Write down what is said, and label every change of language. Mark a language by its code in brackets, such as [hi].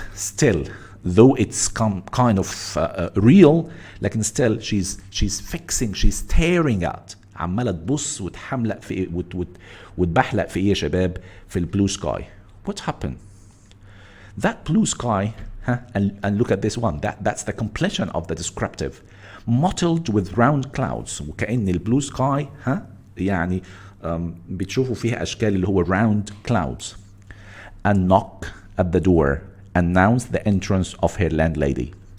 [en] Still, though it's kind of real, [ar] لكن [en] still she's fixing, she's staring at, [ar] عمالة تبص وتحملق في وتبحلق في ايه يا شباب في البلو [en] sky. What happened? That blue sky, and look at this one, that's the completion of the descriptive, mottled with round clouds. [ar] وكأن البلو sky يعني بتشوفوا فيها أشكال اللي هو [en] round clouds. A knock at the door announced the entrance of her landlady.